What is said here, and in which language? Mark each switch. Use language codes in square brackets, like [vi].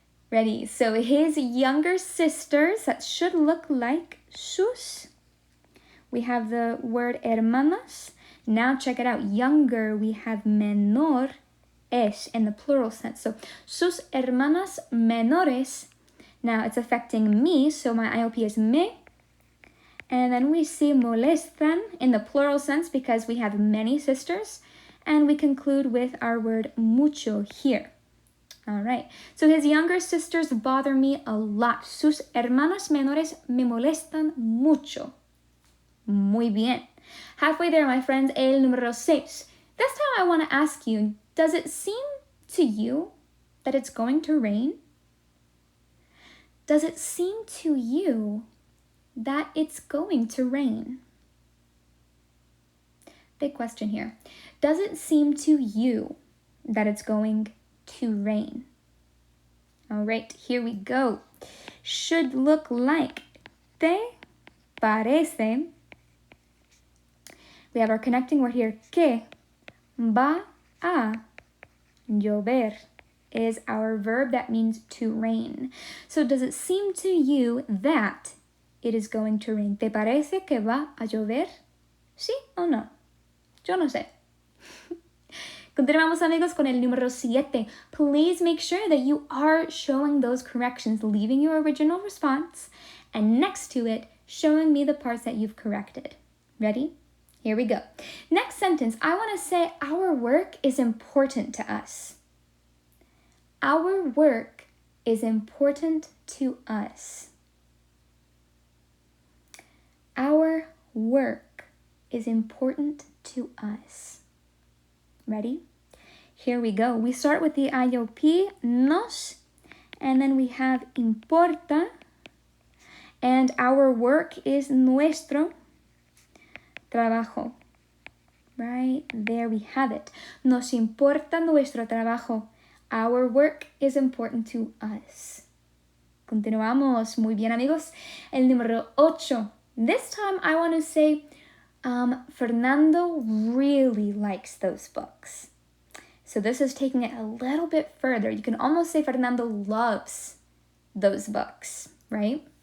[en] Ready? So his younger sisters, that should look like sus. We have the word hermanas. Now check it out. Younger, we have menor es in the plural sense. [es] So sus hermanas menores. [en] Now it's affecting me, so my IOP is me. And then we see molestan in the plural sense because we have many sisters. And we conclude with our word mucho here. All right. So his younger sisters bother me a lot. [es] Sus hermanas menores me molestan mucho. Muy bien. [en] Halfway there, my friends, [es] el número 6. [en] This time I want to ask you, does it seem to you that it's going to rain? Does it seem to you that it's going to rain? Big question here. Does it seem to you that it's going to rain? All right, here we go. Should look like te parece. We have our connecting word here. [es] Que va a llover [en] is our verb that means to rain. So does it seem to you that it is going to rain? [es] ¿Te parece que va a llover? ¿Sí o no? Yo no sé. Continuamos, amigos, con el número 7. [en] Please make sure that you are showing those corrections, leaving your original response, and next to it, showing me the parts that you've corrected. Ready? Here we go. Next sentence, I want to say our work is important to us. Our work is important to us. Our work is important to us. Ready? Here we go. We start with the IOP, nos, and then we have importa, and our work is nuestro trabajo. Right? There we have it. [es] Nos importa nuestro trabajo. [en] Our work is important to us. [es] Continuamos. Muy bien, amigos. El número 8. [en] This time I want to say Fernando really likes those books. So this is taking it a little bit further. You can almost say Fernando loves those books, right?